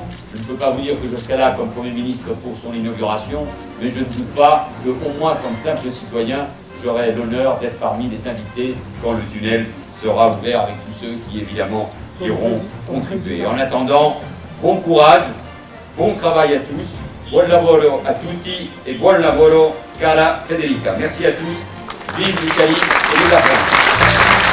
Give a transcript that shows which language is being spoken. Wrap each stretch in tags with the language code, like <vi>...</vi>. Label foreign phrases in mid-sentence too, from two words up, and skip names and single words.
<fr>Je ne peux pas vous dire que je serai là comme Premier ministre pour son inauguration, mais je ne doute pas qu'au moins comme simple citoyen, j'aurai l'honneur d'être parmi les invités quand le tunnel sera ouvert avec tous ceux qui évidemment iront contribuer. En attendant, bon courage, bon travail à tous,</fr> <it>buon lavoro a tutti et buon lavoro cara Federica.</it> <fr>Merci à tous, vive l'Italie et vive la France.</fr>